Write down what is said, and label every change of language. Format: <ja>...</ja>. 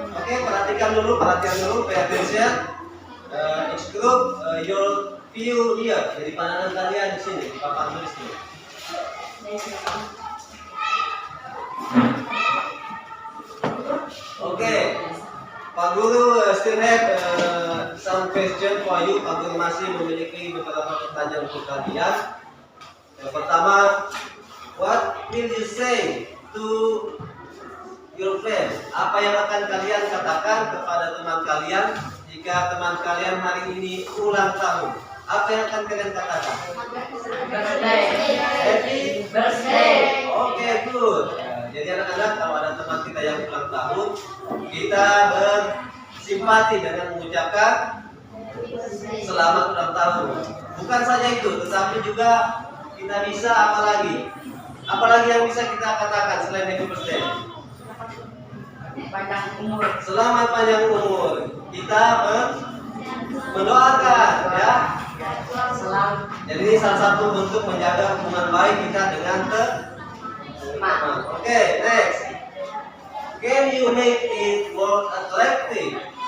<en>Oke,</en> <id>perhatian dulu,</id> <en>pay attention. Each group, your view here.</en> <id>Jadi pandangan kalian di sini, di papan tulis ini.</id> <en>Oke, Pak Guru still have some question for you.</en> <id>Pak Guru masih memiliki beberapa pertanyaan untuk kalian. Yang pertama,</id> <en>what will you say to your friend?</en> <id>Apa yang akan kalian katakan kepada teman kalian jika teman kalian hari ini ulang tahun? Apa yang akan kalian katakan?</id> <en>Happy birthday.</en> <id>Oke, good. Jadi anak-anak, kalau ada teman kita yang ulang tahun, kita bersimpati dengan mengucapkan selamat ulang tahun. Bukan saja itu, tetapi juga kita bisa apalagi yang bisa kita katakan selain</id> <en>happy birthday?</en> <id>Panjang umur. Selamat panjang umur. Kita mendoakan, ya. Selamat. Jadi ini salah satu bentuk menjaga hubungan baik kita dengan teman.</id> <en>Oke, next. Can you make it more attractive?</en>